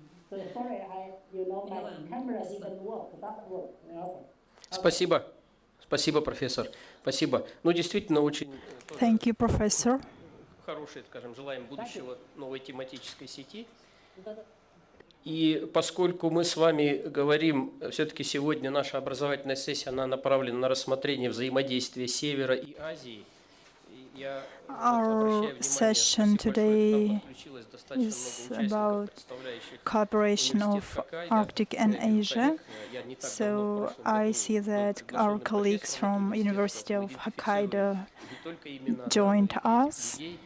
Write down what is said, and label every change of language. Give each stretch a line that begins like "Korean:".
English: So sorry, my camera didn't work. Doesn't work.
Russian: Спасибо. Спасибо, профессор. Спасибо. Ну, действительно, очень
English: Thank you, Professor.
Russian: хорошее, скажем, желаем будущего новой тематической сети. И поскольку мы с вами говорим, все-таки сегодня наша образовательная сессия, она направлена на рассмотрение взаимодействия Севера и Азии.
English: Our session today is about cooperation of Arctic and Asia. So I see that our colleagues from University of Hokkaido joined us.